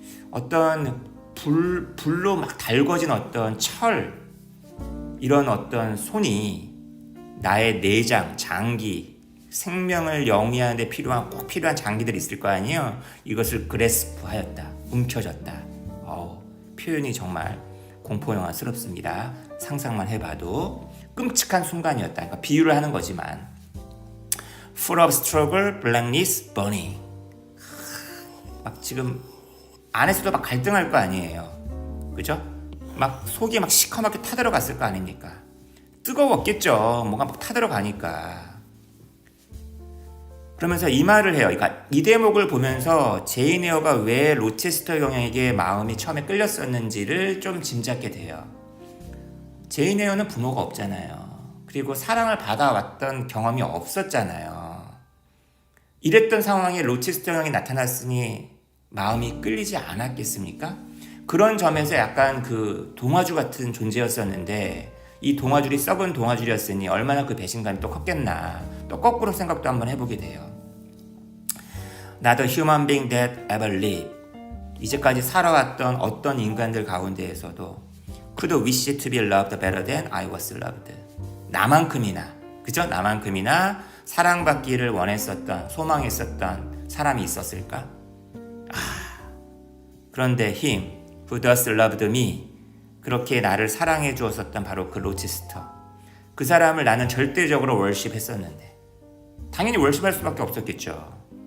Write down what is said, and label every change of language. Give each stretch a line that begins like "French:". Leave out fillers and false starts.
Korean: 어떤 불로 막 달궈진 어떤 철, 이런 어떤 손이 나의 내장, 장기, 생명을 영위하는 데 꼭 필요한 장기들이 있을 거 아니에요. 이것을 그래스프하였다, 움켜졌다. 표현이 정말 공포영화스럽습니다. 상상만 해봐도 끔찍한 순간이었다. 그러니까 비유를 하는 거지만,
English: full of struggle, blackness, burning.
Korean: 막 지금 안에서도 막 갈등할 거 아니에요. 그죠? 막 속이 막 시커멓게 타들어갔을 거 아닙니까? 뜨거웠겠죠. 뭐가 막 타들어가니까. 그러면서 이 말을 해요. 그러니까 이 대목을 보면서 제인 에어가 왜 로체스터 영에게 마음이 처음에 끌렸었는지를 좀 짐작게 돼요. 제인 에어는 부모가 없잖아요. 그리고 사랑을 받아왔던 경험이 없었잖아요. 이랬던 상황에 로체스터 영이 나타났으니 마음이 끌리지 않았겠습니까? 그런 점에서 약간 그 동화줄 같은 존재였었는데 이 동화줄이 썩은 동화줄이었으니 얼마나 그 배신감이 또 컸겠나. 또 거꾸로 생각도 한번 해보게 돼요.
English: Not a human being that ever lived.
Korean: 이제까지 살아왔던 어떤 인간들 가운데에서도
English: could wish to be loved better than I was loved.
Korean: 나만큼이나, 그죠? 나만큼이나 사랑받기를 원했었던, 소망했었던 사람이 있었을까? 그런데
English: him who does loved me,
Korean: 그렇게 나를 사랑해 주었었던 바로 그 로체스터, 그 사람을 나는 절대적으로 월십했었는데 당연히 월십할 수밖에 없었겠죠.